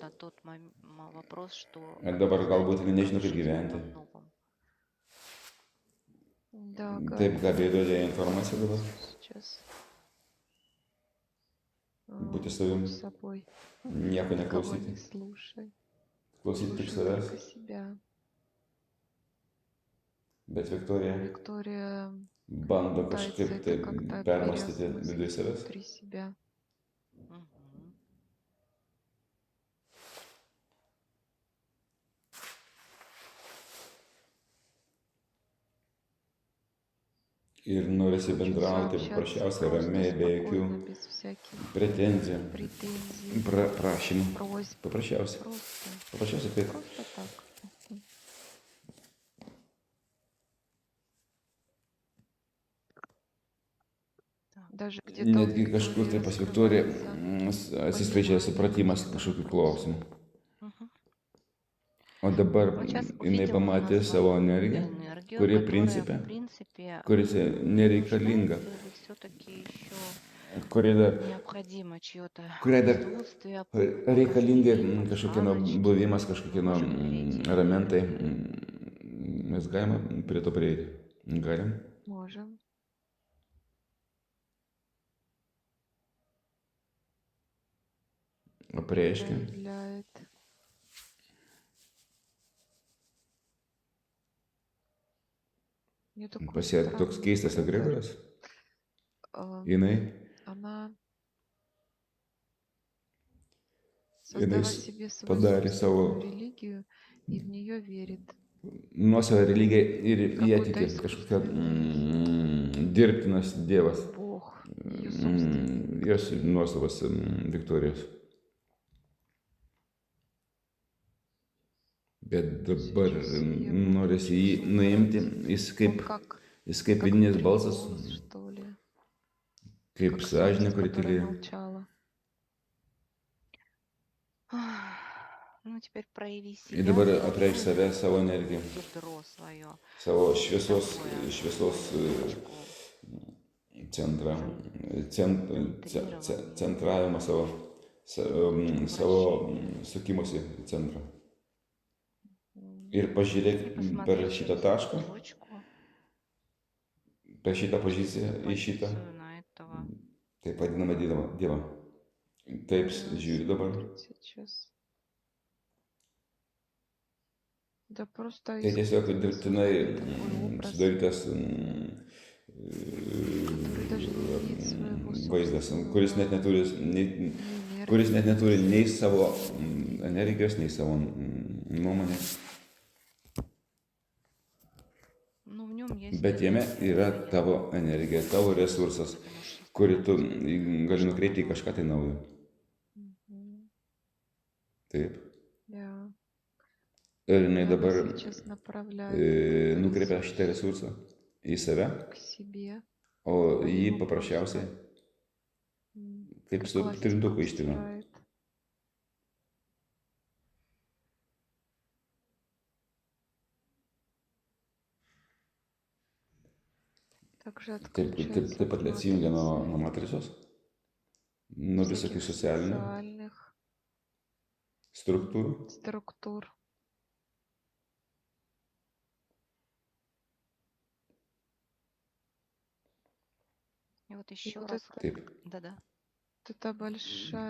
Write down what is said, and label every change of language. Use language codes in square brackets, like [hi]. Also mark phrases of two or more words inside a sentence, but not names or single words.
[lt] Ir dabar galbūt nežino, kaip gyventi. Taip, Gabija duodė informaciją dabar. Būti savim, nieko neklausyti. klausyti tik [ru] слушай [lt] savęs, [ru] только себя. [lt] bet Viktorija [ru] Виктория [lt] bando [ru] пытается [lt] kažkaip tai [ru] это как-то [lt] permastyti viduje [ru] переосмыслить [lt] savęs. [ru] внутри себя. Мгм. [lt] Ir norisi [ru] Хочется [lt] bendrauti [ru] общаться [lt] paprasčiausiai, [ru] просто, [lt] ramiai, be jokių [ru] спокойно, без всяких [lt] pretenzijų, [ru] претензий, [lt] prašymų. [ru] просьб. [lt] Paprasčiausiai. [ru] Просто, [lt] Paprasčiausiai taip. [ru] просто так. Мгм. Так. Даже где-то у [lt] Netgi kažkur tai [ru] Виктории [lt] pas Viktoriją [ru] раскрывается [lt] atsiskleidžia [ru] понимание [lt] supratimas [ru] этих [lt] kažkokių [ru] вопросов. [lt] klausimų. Мгм. O dabar [ru] Вот сейчас [lt] jinai [ru] увидела [lt] pamatė [ru] на [lt] savo [ru] свою [lt] energiją, [ru] энергию, [lt] kuri [ru] которая, [lt] principe, [ru] в принципе, [lt] kuris nereikalinga, [ru] нуждается или все-таки еще [lt] kuri dar, [ru] необходимо чье-то [lt] kuriai dar [ru] присутствие, [lt] reikalingi [ru] покормление, [lt] kažkokie [ru] подсказочки. [lt] buvimas, [ru] Мы [lt] kažkokie [ru] можем перейти. [lt] ramentai. Mes galime prie to prieiti. Galim. [ru] Можем. [lt] Apreiškia. [ru] Проявляет. Мне такой [lt] Pas ją toks [ru] странный [lt] keistas [ru] выбор. [lt] egregoras. [ru] А, [lt] Jinai [ru] Она [lt] Jinai [ru] создала себе свою [lt] padarė savo [ru] собственную религию и в нее верит. [lt] nuosavą religiją ir į ją [ru] Какой-то [lt] tiki. Kažkokia [ru] искусственный [lt] dirbtinas dievas. [ru] Бог, ее собственный. [lt] Jos nuosavas Viktorijos. Bet dabar [ru] Сейчас я [lt] norisi jį [ru] чувствую, [lt] nuimti. [ru] Он [lt] Jis kaip [ru] как [lt] vidinis [ru] внутренний [lt] balsas, [ru] голос, что ли, [lt] kaip [ru] как [lt] sąžinė, [ru] совесть, [lt] kuri [ru] которая [lt] tylėjo. [ru] молчала. Ну, теперь прояви [lt] Ir [ru] себя, [lt] dabar [ru] свою [lt] apreikš save, savo energiją, [ru] ядро свое, [lt] savo šviesos [ru] свою точку. [lt] centrą, Centravimą. centravimą savo sukimosi centrą. Ir pažiūrėk [ru] И [lt] per [ru] посмотри [lt] šitą [ru] через [lt] tašką, [ru] эту точку, [lt] per šitą poziciją, į šitą, [ru] позицию на этого. [lt] taip vadinamą dievą. Taip žiūri dabar. [ru] Смотрит сейчас. Да просто [lt] Tai tiesiog [ru] искусственно [lt] dirbtinai [ru] созданный такой образ, [lt] sudarytas [ru] который даже не имеет своего [lt] vaizdas, [ru] собственного [lt] kuris net neturi kuris net neturi nei savo energijos, nei savo nuomonės. [ru] Но в нем есть [lt] Bet jame yra [ru] энергия, [lt] tavo energija, tavo resursas, [ru] потому что [lt] kurį tu gali nukreipti į kažką tai naujo. Мгм. Taip. [ru] Да. [lt] Ir jinai [ru] И [lt] dabar [ru] она сейчас направляет этот [lt] nukreipia [ru] ресурс [lt] šitą resursą į save, [ru] к себе, [lt] o [ru] а [lt] jį [ru] его [lt] paprasčiausiai kaip [ru] как [lt] su [ru] ластиком [lt] trintuku ištrina. [ru] стирает. Также отключается [lt] Taip pat [ru] от [lt] atsijungia nuo [ru] матрицы, [lt] matricos, nuo visokių [ru] всяких [lt] socialinių [ru] социальных [lt] struktūrų. [ru] структур. И вот И еще вот раз. [lt] Taip. [ru] Да-да. вот эта большая